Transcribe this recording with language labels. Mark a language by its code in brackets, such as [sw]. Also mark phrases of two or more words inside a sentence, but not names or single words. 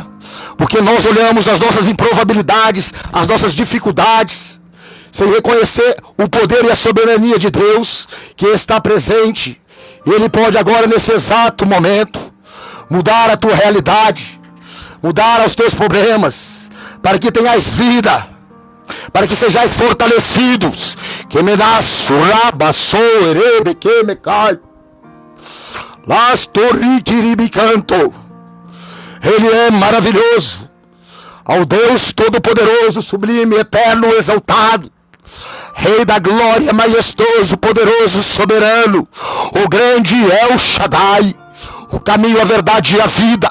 [pt] Porque nós olhamos as nossas improbabilidades, as nossas dificuldades, sem reconhecer o poder e a soberania de Deus que está presente. E Ele pode agora, nesse exato momento, mudar a tua realidade, mudar os teus problemas, para que tenhas vida, para que sejais fortalecidos. Que me nasço, rabaçou, erebe, que me cai. Las torriquiribi canto. Ele é maravilhoso, ao Deus Todo-Poderoso, sublime, eterno, exaltado, Rei da glória, majestoso, poderoso, soberano. O grande El Shaddai, o caminho, a verdade e a vida.